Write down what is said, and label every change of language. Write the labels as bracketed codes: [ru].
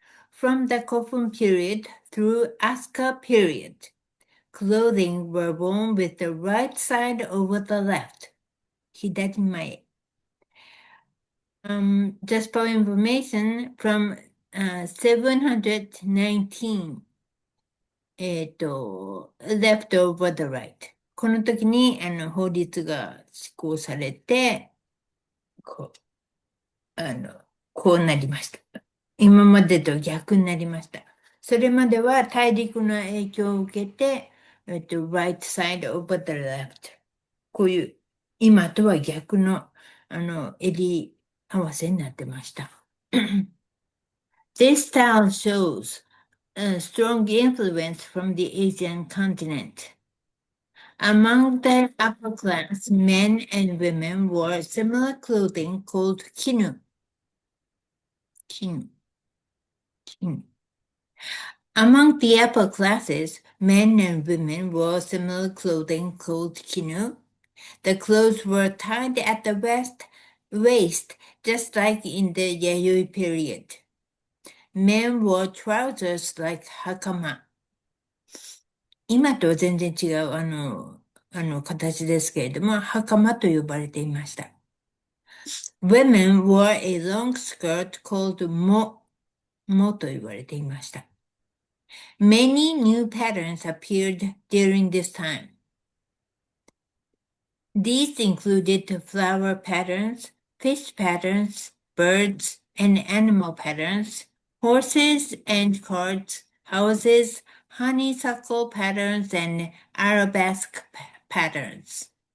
[en] From the Kofun period through Asuka period, clothing were worn with the right side over the left. Hidari just for information, from 719, left over the right. [ja] この時に法律が施行されて、こう、こうなりました。今までと逆になりました。それまでは大陸の影響を受けて、 [en] right side over the left。 [ja] こういう、今とは逆の、襟合わせになってました。 [en] This style shows a strong influence from the Asian continent. Among the upper class, men and women wore similar clothing called kinu. Kinu. Kinu. Among the upper classes, men and women wore similar clothing called kinu. The clothes were tied at the waist, just like in the Yayoi period. Men wore trousers like hakama. [ja] 今とは全然違う、形ですけれども、袴と呼ばれていました。 [en] Women wore a long skirt called mo [ja] と言われていました。 [en] Many new patterns appeared during this time. These included flower patterns, fish patterns, birds and animal patterns, horses and carts, houses, honeysuckle patterns, and arabesque patterns.